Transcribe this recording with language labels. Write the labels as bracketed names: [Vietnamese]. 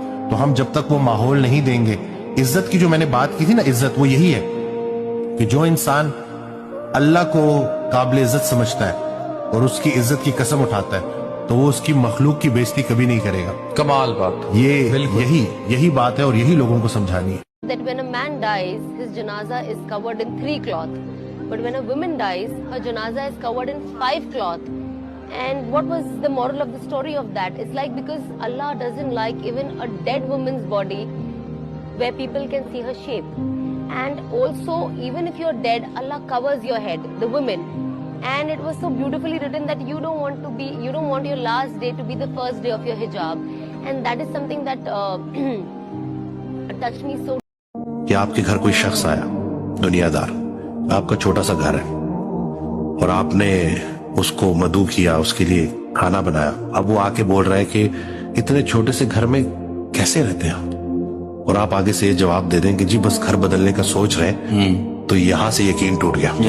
[Urdu] تو ہم جب تک وہ ماحول نہیں دیں گے, عزت کی جو میں نے بات کی تھی نا, عزت وہ یہی ہے کہ جو انسان اللہ کو قابل عزت سمجھتا ہے اور اس کی عزت کی قسم اٹھاتا ہے, تو وہ اس کی مخلوق کی بےزتی کبھی نہیں کرے گا. کمال بات, یہی بات ہے اور یہی لوگوں کو سمجھانی ہے. [English] That when a man dies, his janazah is covered in 3 cloth, but when a woman dies, her janazah is covered in 5 cloth. And what was the moral of the story of that? It's like because Allah doesn't like even a dead woman's body where people can see her shape. And also, even if you're dead, Allah covers your head, the women. And it was so beautifully written that you don't want your last day to be the first day of your hijab. And that is something that touched me so. [Urdu] کہ آپ کے گھر کوئی شخص آیا دنیادار, آپ کا چھوٹا سا گھر ہے اور آپ نے اس کو مدعو کیا, اس کے لیے کھانا بنایا. اب وہ آ کے بول رہا ہے کہ اتنے چھوٹے سے گھر میں کیسے رہتے ہیں, اور آپ آگے سے یہ جواب دے دیں کہ جی بس گھر بدلنے کا سوچ رہے ہیں, تو یہاں سے یقین ٹوٹ گیا.